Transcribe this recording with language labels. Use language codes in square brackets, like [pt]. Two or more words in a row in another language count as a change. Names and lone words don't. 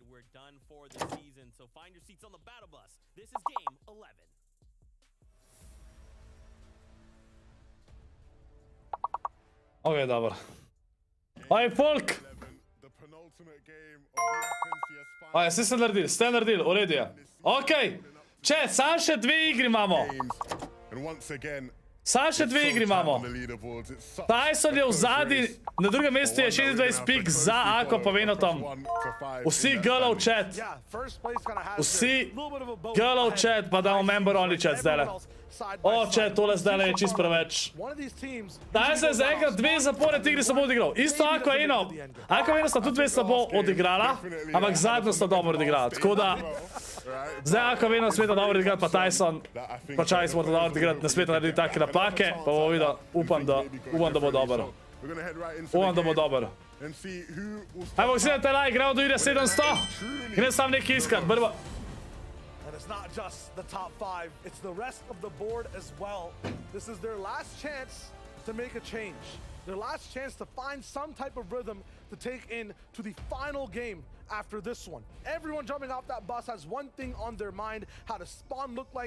[en] We're done for the season. So find your seats on the battle bus. This is game 11. [sl] Ok, dobro. Oj, folk! [en] The penultimate game of the FNCS final. [sl] Aj, [hr] svi ste naredili, u redu je. [sl] Ok, chat, samo še 2 igre imamo. [en] And once again, [sl] Samo še 2 igre imamo. TaySon je v zadnji, na drugem mestu je 26 pik za Aqua pa Venotom. Vsi girlov chat. [en] Yeah, first place kind of has [sl] Vsi [en] a little bit of a boat. [sl] girlov chat, pa damo [en] member only chat [sl] zdajle. O, chat, tole zdajle je čist preveč. [en] One of these teams. [sl] TaySon je zaenkrat 2 zapored igri slabo odigral. Isto Aqua in Eno. Aqua in Eno sta tudi 2 slabo odigrala, ampak zadnjo sta dobro odigrala. Tako da, zdaj Aqua in Eno smeta dobro odigrati, pa TaySon, pa čaj smo dobro odigrati, ne smeta narediti take napake, pa bomo videli, upam, da bo dobro. Upam, da bo dobro. Ajmo, vsi na te like, gremo do igre 700. Grem sam nekaj iskat, brva. [en] And it's not just the top 5, it's the rest of the board as well. This is their last chance to make a change. Their last chance to find some type of rhythm to take in to the final game after this one. Everyone jumping off that bus has one thing on their mind: how does spawn look like?